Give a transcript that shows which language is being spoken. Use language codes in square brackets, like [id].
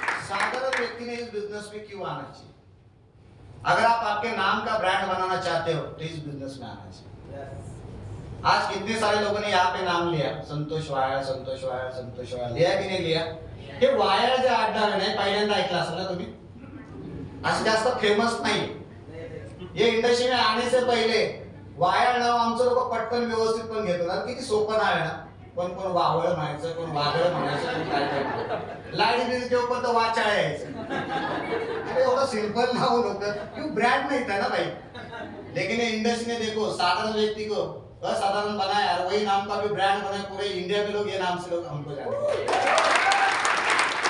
[hi] साधारण व्यक्ति ने इस बिजनेस में क्यों आना चाहिए? अगर आप आपके नाम का ब्रांड बनाना चाहते हो तो इस बिजनेस में आना चाहिए। आज कितने सारे लोगों ने यहाँ पे नाम लिया, संतोष वायर, संतोष वायर, संतोष वायर, लिया [mr] की नाही [hi] लिया? [mr] हे वायर जे आडनाव नाही पहिल्यांदा ऐकलं असेल ना तुम्ही, असं जास्त फेमस नाही। [hi] ये इंडस्ट्री में आने से पहले [mr] वायर नाव आमचं लोक पटकन व्यवस्थित पण घेत होतात, किती सोपं नाव आहे ना, कोण कोण वावळ म्हणायचं, कोण वागळ म्हणायचं, कोण काय काय, लाईट बिल [hi] के ऊपर तो [mr] वाचाळ यायचं। अरे एवढं सिंपल नाव [hi] लोग क्यों ब्रांड नहीं था ना भाई। लेकिन ये इंडस्ट्री ने देखो साधारण व्यक्ति को असाधारण बनाया और वही नाम का भी ब्रांड बनाया, पूरे इंडिया में लोग ये नाम से लोग हमको जानते।